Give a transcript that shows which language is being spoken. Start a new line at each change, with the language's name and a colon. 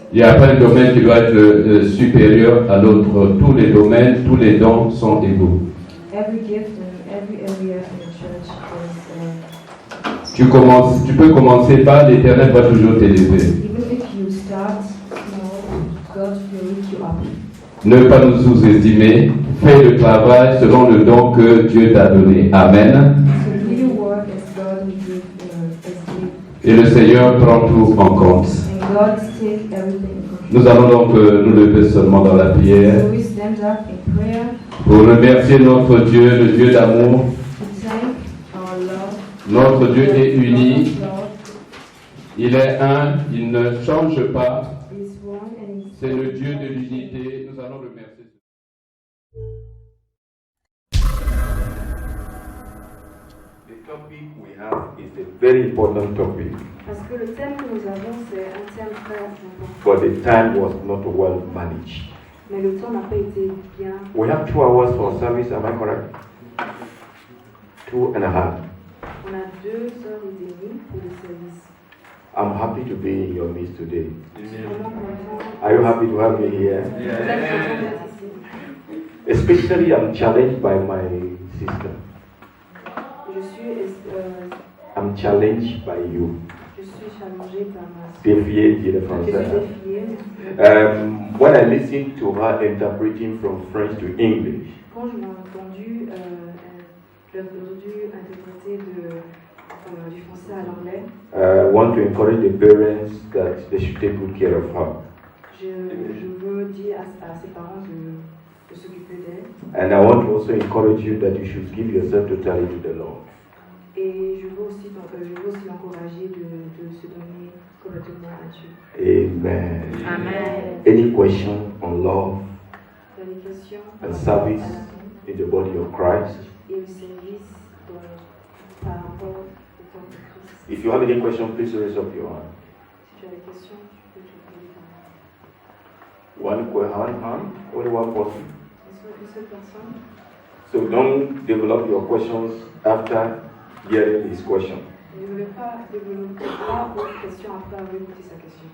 French: Il n'y a pas un domaine qui doit être supérieur à l'autre. Tous les domaines, tous les dons sont égaux.
English: Every gift and every area in the church
French: Tu peux commencer par l'Éternel va toujours t'élever.
English: Even if you start small, God will lift you up.
French: Ne pas nous sous-estimer. Fais le travail selon le don que Dieu t'a donné. Amen.
English: So do your work as God will give, as given.
French: Et le Seigneur prend tout en compte.
English: And God take everything in control.
French: Nous allons donc nous lever seulement dans la prière
English: So we stand up in prayer
French: pour remercier notre Dieu, le Dieu d'amour.
English: to thank our Lord.
French: Notre Dieu est uni.
English: Lord
French: Il est un, il ne change pas.
English: is one and is
French: C'est le Dieu de l'unité. Nous allons le remercier.
English: The topic we have is a very important topic,
French: Parce que le thème que nous avons, c'est un thème très important.
English: but the time was not well managed.
French: Mais le temps n'a pas été bien.
English: We have 2 hours for service, am I correct? 2.5.
French: On a 2h30 pour le service.
English: I'm happy to be in your midst today.
French: Je suis vraiment content.
English: Are you happy to have me here?
French: Très content d'être ici.
English: Especially, I'm challenged by my sister.
French: Je suis,
English: I'm challenged by you.
French: je suis challengée par ma soeur. Défié, dit le Je suis français. défiée.
English: When I listened to her interpreting from French to English,
French: Quand je l'ai entendu, je l'ai entendu interpréter du français à l'anglais,
English: I want to encourage the parents that they should take good care of her.
French: je veux dire à ses parents de s'occuper d'elle.
English: And I want to also encourage you that you should give yourself totally to the Lord.
French: Et je veux aussi l'encourager de se donner complètement à Dieu. Amen. Amen.
English: Any question on love
French: Il y a des questions
English: and
French: par
English: service
French: rapport à
English: in the body of Christ?
French: et le service par rapport au corps de Christ.
English: If you have any question, please raise up your hand.
French: Si tu as des questions, tu peux te poser ta main.
English: One hand, only one person.
French: Une seule personne.
English: So don't develop your questions after hearing his question.
French: Ne voulez pas développer votre question après avoir écouté sa question.